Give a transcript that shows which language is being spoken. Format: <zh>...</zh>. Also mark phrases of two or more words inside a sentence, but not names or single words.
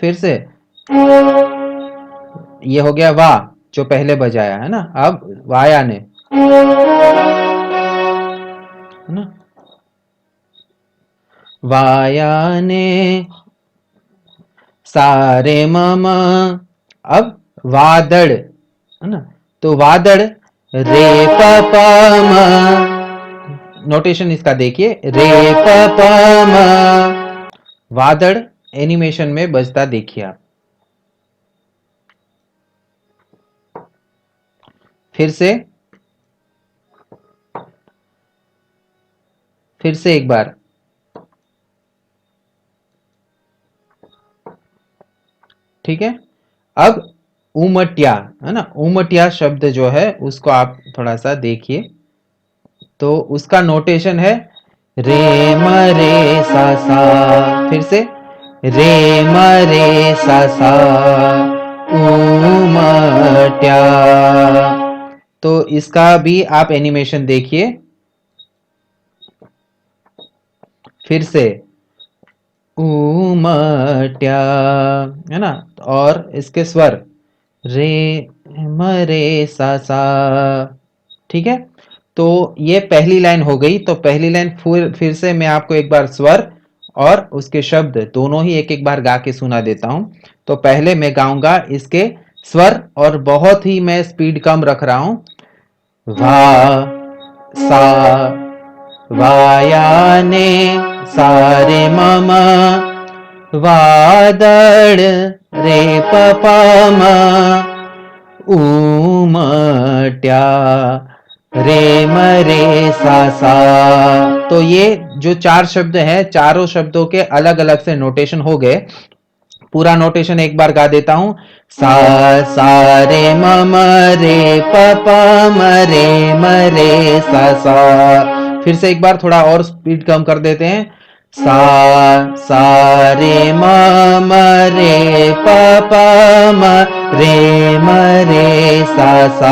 <hi>फिर से ये हो गया वा, जो पहले बजाया है ना, अब वायाने, है ना, वायाने सारे मामा। अब वादड़, है ना, तो वादड़ रे प प म, नोटेशन इसका देखिए, रे प प म, वादड़ एनिमेशन में बजता देखिए आप। फिर से एक बार, ठीक है। अब उमटिया, है ना, उमटिया शब्द जो है उसको आप थोड़ा सा देखिए, तो उसका नोटेशन है रे म रे सा सा। फिर से रे म रे सा सा, उमट्या। तो इसका भी आप एनिमेशन देखिए। फिर से उमट्या, है ना, और इसके स्वर रे म रे सा सा, ठीक है। तो ये पहली लाइन हो गई। तो पहली लाइन फिर से मैं आपको एक बार स्वर और उसके शब्द दोनों ही एक एक बार गा के सुना देता हूं। तो पहले मैं गाऊंगा इसके स्वर, और बहुत ही मैं स्पीड कम रख रहा हूं। वा सा वायाने सारे मम, वादड़ रे पपम, उमट्या रे म रे सा सा। तो ये जो चार शब्द हैं, चारों शब्दों के अलग अलग से नोटेशन हो गए। पूरा नोटेशन एक बार गा देता हूं। सा सा रे म म रे प प म रे सा सा। फिर से एक बार थोड़ा और स्पीड कम कर देते हैं। सा रे म म रे प प म रे सा सा।</hi>